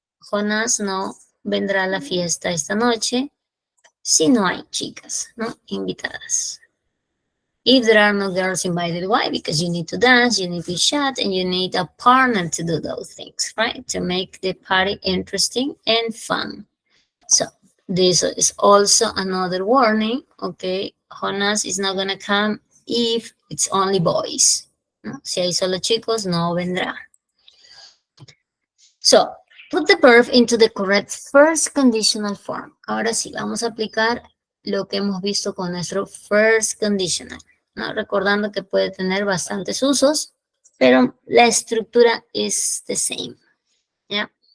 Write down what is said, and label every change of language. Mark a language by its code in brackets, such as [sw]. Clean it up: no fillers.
[es] Jonas no vendrá a la fiesta esta noche si no hay chicas, ¿no? Invitadas. [en] If there are no girls invited, why? Because you need to dance, you need to chat, and you need a partner to do those things, right? To make the party interesting and fun. So this is also another warning, okay? Jonas is not gonna come if it's only boys, ¿no? [es] Si hay solo chicos, no vendrá. [en] So, put the verb into the correct first conditional form. [es] Ahora sí, vamos a aplicar lo que hemos visto con nuestro first conditional, ¿no? Recordando que puede tener bastantes usos, pero la estructura [en] is the same, [es] ¿ya?